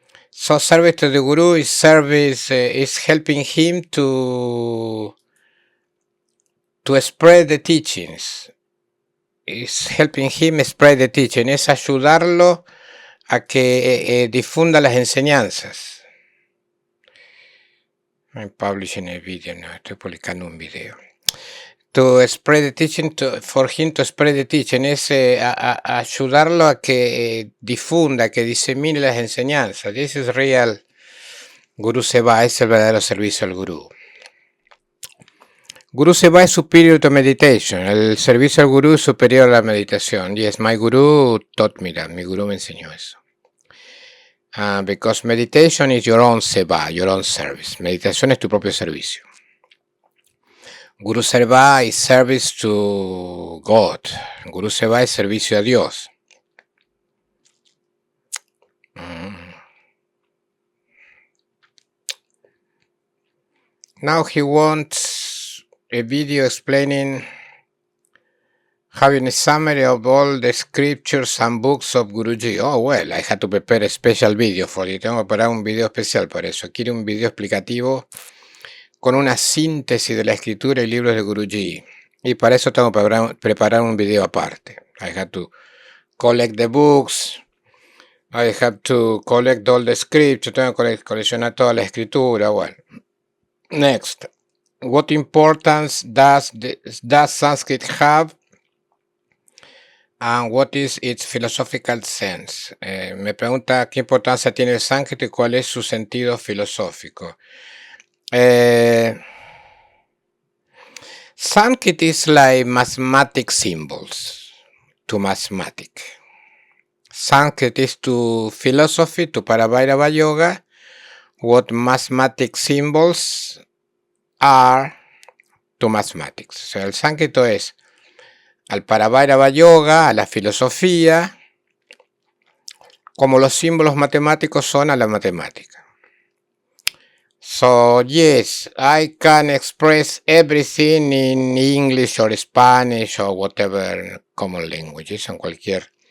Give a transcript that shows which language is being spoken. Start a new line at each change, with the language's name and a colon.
English: So service to the guru is service, is helping him to spread the teachings. Is helping him spread the teaching.
Spanish: Es ayudarlo a que difunda las enseñanzas.
English: I'm publishing a video now.
Spanish: Estoy publicando un video.
English: To spread the teaching,
Spanish: for him to spread the teaching, es ayudarlo a que difunda, que disemine las enseñanzas.
English: This is real Guru Seva,
Spanish: es el verdadero servicio al gurú. Guru Seva es superior
English: to meditation.
Spanish: El servicio al gurú es superior a la meditación.
English: Yes, my guru taught me that.
Spanish: Mi gurú me enseñó eso.
English: Because meditation is your own seva, your own service.
Spanish: Meditación es tu propio servicio.
English: Guru Seva is service to God.
Spanish: Guru Seva es servicio a Dios.
English: Now he wants a video explaining, having a summary of all the scriptures and books of Guruji. Oh, well, I had to prepare a special video for it.
Spanish: Tengo que preparar un video especial para eso. Quiero un video explicativo con una síntesis de la escritura y libros de Guruji. Y para eso tengo que preparar un video aparte.
English: I had to collect the books. I have to collect all the scriptures.
Spanish: Tengo que coleccionar toda la escritura. Bueno.
English: Next. What importance does Sanskrit have? And what is its philosophical sense?
Spanish: Me pregunta qué importancia tiene el sánscrito y cuál es su sentido filosófico.
English: Sanskrit is like mathematic symbols to mathematics. Sanskrit is to philosophy, to Paravairava yoga, what mathematic symbols are to mathematics.
Spanish: O sea, el sánscrito es al Paravairava yoga, a la filosofía, como los símbolos matemáticos son a la matemática.
English: So, yes, I can express everything in English or Spanish or whatever common languages,
Spanish: en cualquier.